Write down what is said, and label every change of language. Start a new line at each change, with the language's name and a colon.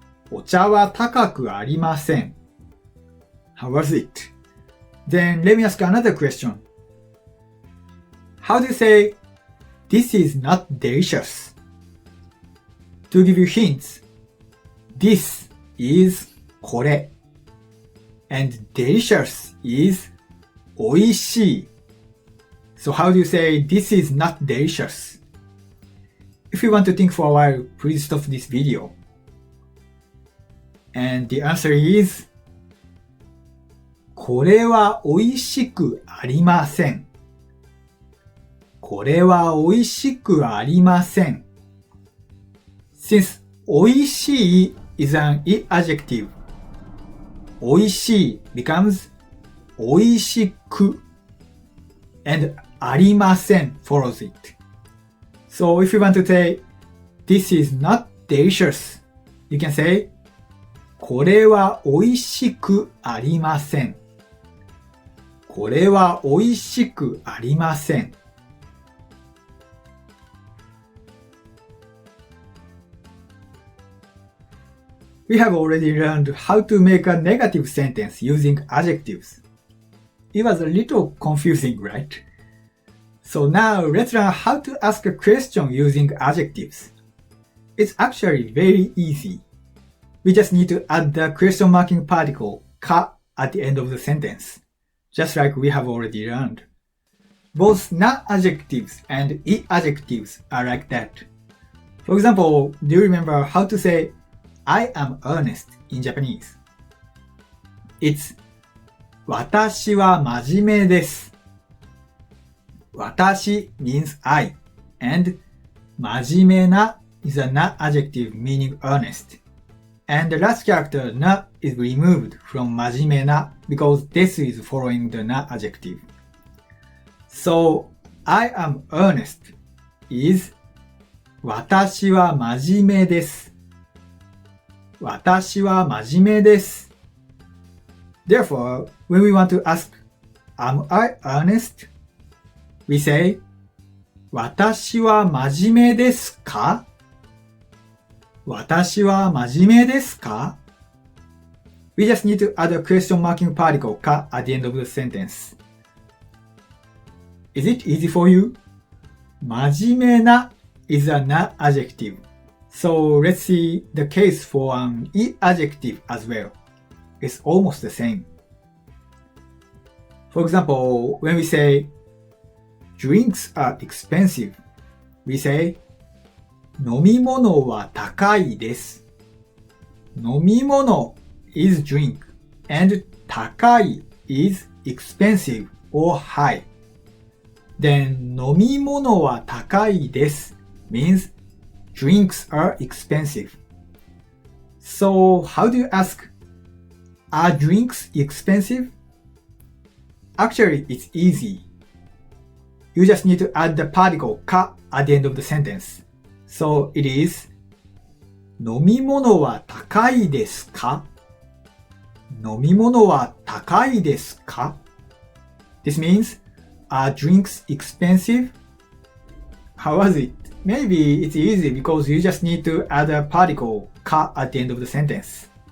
Japanese: お茶は高くありません。
English: How was it? Then let me ask another question. How do you say this is not delicious? To give you hints, this is これ and delicious is おいしい。 So how do you say this is not delicious? If you want to think for a while, please stop this video. And the answer is
Japanese: これは美味しくありません。これは美味しくありません。
English: Since 美味しい is an I-adjective, 美味しい becomes 美味しく and ありません follows it. So if you want to say this is not delicious, you can say
Japanese: これは美味しくありません。これは美味しくありません。
English: We have already learned how to make a negative sentence using adjectives. It was a little confusing, right? So now let's learn how to ask a question using adjectives. It's actually very easy. We just need to add the question marking particle か at the end of the sentence, just like we have already learned. Both Na-adjectives and I-adjectives are like that. For example, do you remember how to say I am earnest in Japanese?
Japanese: It's 私は真面目です。
English: 私 means I, and 真面目な is a Na-adjective meaning earnest. And the last character na is removed from 真面目な because this is following the Na-adjective. So, I am earnest is
Japanese: 私は真面目です。私は真面目です。
English: Therefore, when we want to ask, Am I earnest?
Japanese: We say, 私は真面目ですか？私は真面目ですか？
English: We just need to add a question marking particle か at the end of the sentence. Is it easy for you? 真面目な is a Na-adjective. So let's see the case for an I-adjective as well. It's almost the same. For example, when we say drinks are expensive, we say
Japanese: 飲み物は高いです。
English: 飲み物 is drink and 高い is expensive or high. Then
Japanese: 飲み物は高いです
English: means drinks are expensive. So how do you ask, are drinks expensive? Actually, it's easy. You just need to add the particle か at the end of the sentence. So it is
Japanese: 飲み物は高いですか？飲み物は高いですか？
English: This means, are drinks expensive? How was it? Maybe it's easy because you just need to add a particle か at the end of the sentence.